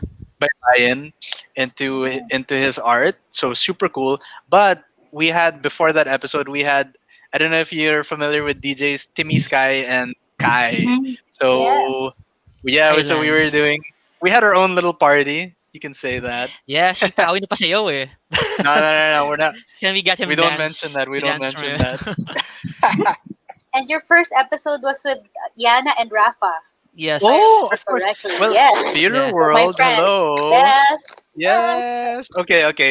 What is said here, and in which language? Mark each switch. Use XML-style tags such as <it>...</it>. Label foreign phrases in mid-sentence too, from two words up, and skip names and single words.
<en>Guiden into his art. So super cool. But we had before that episode, we had I don't know if you're familiar with DJs Timmy Sky and Kai. Mhm. So yeah, so we Island. were doing. We had our own little party. You can say that. Yeah,</en> <tl>si Pawi na pasayaw eh.</tl> <en>No. We're not. Can we get him We don't dance? mention that. We don't dance mention from that. And your first episode was with Yana and Rafa. Yes. Oh, of course. Correctly. Well, Yes. Theater Yeah. World. friend. Hello. Yes. Yes. Okay.</en>